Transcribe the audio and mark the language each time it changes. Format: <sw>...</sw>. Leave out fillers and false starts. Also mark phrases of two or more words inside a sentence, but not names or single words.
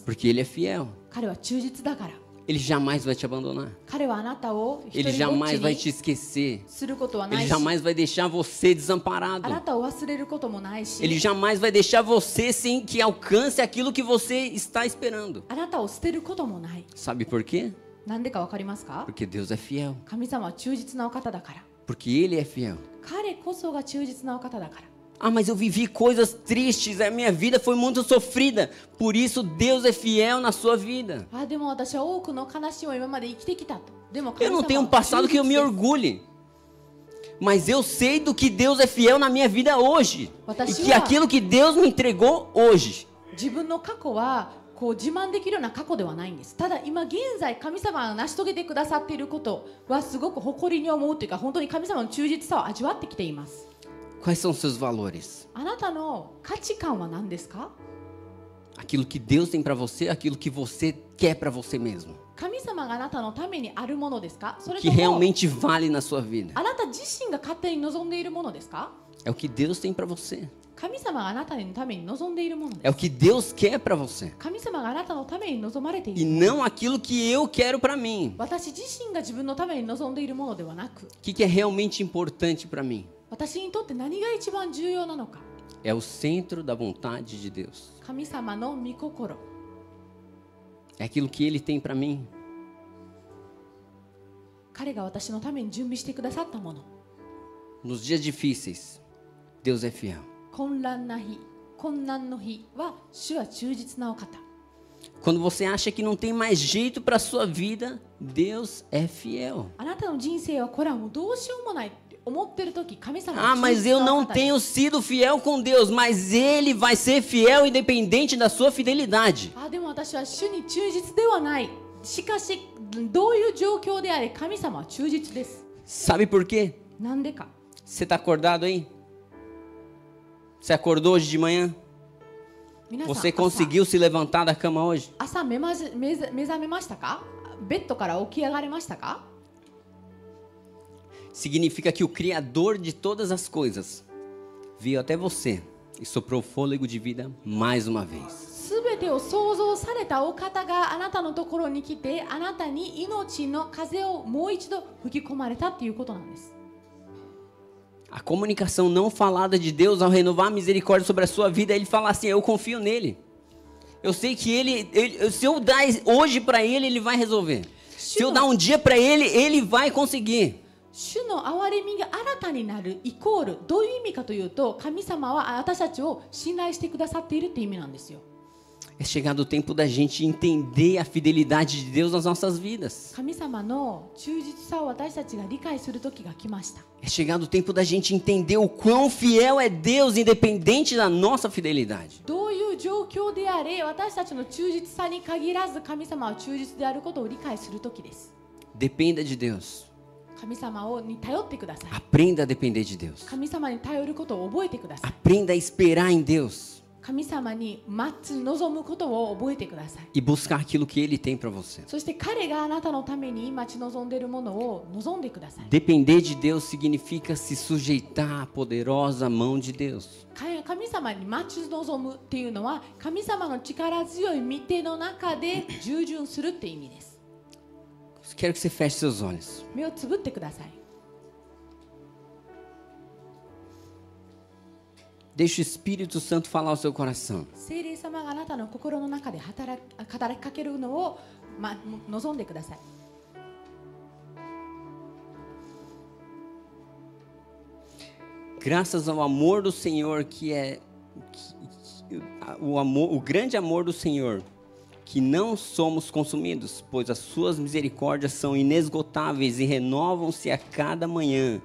<pt>Porque Ele é fiel.</pt> <ja>彼は忠実だから。</ja> <pt>Ele jamais vai te abandonar.</pt> <ja>彼はあなたを一</ja> <pt>Ele</pt> <ja>人ぼっ</ja> <pt>jamais</pt> <ja>ち</ja> <pt>vai te</pt> <ja>に</ja> <pt>esquecer.</pt> <ja>することはな</ja> <pt>Ele</pt> <ja>いし、</ja> <pt>jamais vai deixar você</pt> <ja>あ</ja> <pt>desamparado.</pt> <ja>なたを忘れることもないし、</ja> <pt>Ele jamais vai deixar você sem que alcance aquilo que você está esperando.</pt> <ja>あなたを捨てることもない。</ja> <pt>Sabe por quê?</pt> <ja>なんでかわかりますか？</ja> <pt>Porque Deus é fiel.</pt> <ja>神様は忠実なお方だから。</ja> <pt>Porque Ele é fiel.</pt> <ja>彼こそが忠実なお方だから。</ja> <pt>Ah, mas eu vivi coisas tristes, a minha vida foi muito sofrida. Por isso Deus é fiel na sua vida.</pt> <ja>あ、でも私は多くの悲しみを今まで生きてきたと。でも</ja> <pt>Eu</pt> <ja>神様</ja> <pt>não</pt> <ja>は</ja> <pt>tenho um</pt> <ja>忠</ja> <pt>passado</pt> <ja>実</ja> <pt>que eu me</pt> <ja>です。</ja> <pt>orgulhe. Mas eu sei do que Deus é fiel na minha vida hoje. E que aquilo que Deus me entregou hoje.</pt> <ja>自分の過去はこう自慢できるような過去ではないんです。ただ今現在神様が成し遂げてくださっていることはすごく誇りに思うというか、本当に神様の忠実さを味わってきています。</ja> <pt>Quais são os seus valores?</pt> <ja>あなたの価値観は何ですか？</ja> <pt>Aquilo que Deus tem para você, aquilo que você quer para você mesmo.</pt> <ja>神様があなたのためにあるものですか？それ</ja> <pt>Que</pt> <ja>とも</ja> <pt>realmente vale na sua vida.</pt> <ja>あなた自身が勝手に望んでいるものですか？</ja> <pt>É o que Deus tem para você.</pt> <ja>神様があなたのために望んでいるものです。</ja> <pt>É o que Deus quer para você.</pt> <ja>神様があなたのために望まれてい</ja> <pt>E</pt> <ja>る。</ja> <pt>não aquilo que eu quero para mim.</pt> <ja>私自身が自分のために望んでいるものではなく、</ja> <pt>O que é realmente importante para mim?</pt> <ja>私にとって何が一番重要なのか。</ja> <pt>É o centro da vontade de Deus.</pt> <ja>神様の御心。</ja> <pt>É aquilo que Ele tem para mim.</pt> <ja>彼が私のために準備してくださったもの。</ja> <pt>Nos dias difíceis, Deus é fiel.</pt> <ja>混乱な日、困難の日は主は忠実なお方。</ja> <pt>Quando você acha que não tem mais jeito para a sua vida, Deus é fiel.</pt> <ja>あなたの人生はこれはもうどうしようもないって思ってる時、神様</ja> <pt>Ah,</pt> <ja>は</ja> <pt>mas</pt> <ja>忠</ja> <pt>eu</pt> <ja>実なお</ja> <pt>não</pt> <ja>方です。</ja> <pt>tenho sido fiel com Deus, mas Ele vai ser fiel independente da sua fidelidade.</pt> <ja>あ、でも私は主に忠実ではない。しかしどういう状況であれ神様は忠実です。</ja> <pt>Sabe por quê?</pt> <ja>なんでか。</ja> <pt>Você está acordado aí? Você acordou hoje de manhã?</pt> <ja>皆さん</ja> <pt>Você conseguiu se levantar da cama hoje?</pt> <ja>朝目覚めましたか？ベッドから起き上がれましたか？</ja> <pt>Significa que o Criador de todas as coisas veio até você e soprou fôlego de vida mais uma vez.</pt> <ja>すべてを創造されたお方があなたのところに来て、あなたに命の風をもう一度吹き込まれたっていうことなんです。</ja> <pt>A comunicação não falada de Deus ao renovar a misericórdia sobre a sua vida, Ele fala assim, eu confio nele. Eu sei que se eu dar hoje para Ele, Ele vai resolver. Se eu dar um dia para Ele, Ele vai conseguir.</pt> <ja>主の憐れみが新たになるイコールどういう意味かというと、神様は私たちを信頼してくださっているって意味なんですよ。</ja> <pt>É chegado o tempo da gente entender a fidelidade de Deus nas nossas vidas.</pt> <ja>神様の忠実さを私たちが理解する時が来ました。</ja> <pt>É chegado o tempo da gente entender o quão fiel é Deus, independente da nossa fidelidade.</pt> <ja>どういう状況であれ、私たちの忠実さに限らず神様は忠実であることを理解する時です。</ja> <pt>Dependa de Deus.</pt> <ja>神様に頼ってください。</ja> <pt>Aprenda a depender de Deus.</pt> <ja>神様に頼ることを覚えてください。</ja> <pt>Aprenda a esperar em Deus</pt> <ja>神様に待つ望むことを覚えてください。</ja> <pt>e buscar aquilo que Ele tem para você.</pt> <ja>そして彼があなたのために待ち望んでいるものを望んでください。</ja> <pt>Depender de Deus significa se sujeitar à poderosa mão de Deus.</pt> <ja>神様に待ち望むっていうのは、神様の力強い御手の中で従順するって意味です。</ja> <pt>Quero que você feche seus olhos.</pt> <ja>目をつぶってください。</ja> <pt>Deixe o Espírito Santo falar ao seu coração.</pt> <ja>聖霊様があなたの心の中で働きかけるのを、望んでください。</ja> <pt>Graças ao amor do Senhor o grande amor do Senhor, que não somos consumidos, pois as suas misericórdias são inesgotáveis e renovam-se a cada manhã.</pt>